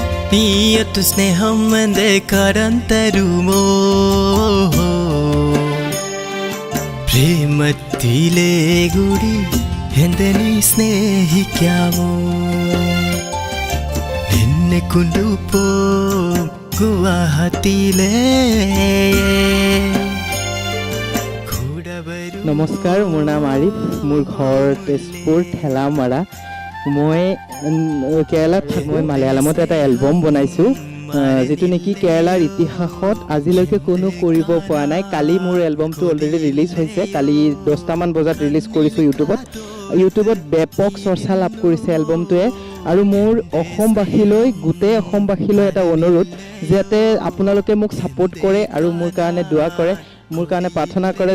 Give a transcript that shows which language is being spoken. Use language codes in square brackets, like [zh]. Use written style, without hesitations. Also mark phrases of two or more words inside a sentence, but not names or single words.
[ml] നീയത്തു സ്നേഹം എന്റെ കരം തരുമോ പ്രേമത്തിലേ കൂടി എന്റെ നീ സ്നേഹിക്കാമോ എന്നെ കൊണ്ടുപോ ഗുവാഹത്തിയിലേ [as] নমস্কাৰ মোৰ নাম আৰিফ মোৰ ঘৰ তেজপুৰ ঠেলামাৰা মই কেৰালাত মই মালায়ালামত এটা এলবাম বনাইছোঁ যেটো নেকি কেৰালাৰ ইতিহাসত আজিলৈকে কোনো কৰিব পৰা নাই কালি মোৰ এলবামটো অলৰেডি ৰিলিজ হৈছে কালি 10টা মান বজাত ৰিলিজ কৰিছোঁ ইউটিউবত ব্যাপক চৰ্চা লাভ কৰিছে এলবামটোৱে আৰু মোৰ অসমবাসীলৈ গোটেই অসমবাসীলৈ এটা অনুৰোধ যাতে আপোনালোকে মোক সাপোৰ্ট কৰে আৰু মোৰ কাৰণে দোৱা কৰে মোৰ কাৰণে প্ৰাৰ্থনা কৰে